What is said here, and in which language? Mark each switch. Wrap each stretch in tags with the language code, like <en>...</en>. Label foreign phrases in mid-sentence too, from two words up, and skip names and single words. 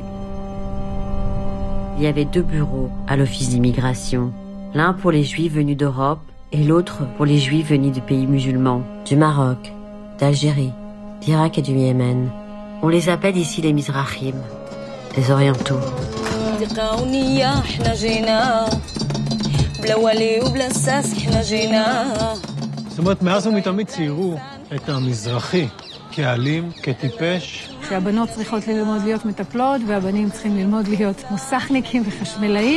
<fr>Il y avait 2 bureaux à l'office d'immigration, l'un pour les Juifs venus d'Europe et l'autre pour les Juifs venus de pays musulmans, du Maroc, d'Algérie, d'Irak et du Yémen. On les appelle ici les Mizrahim, les Orientaux.</fr> <he>זאת אומרת, מאז ומתמיד ציירו את המזרחי כאלים, כטיפש. שהבנות צריכות ללמוד להיות מטפלות, והבנים צריכים ללמוד להיות מוסכניקים וחשמלאים.</he>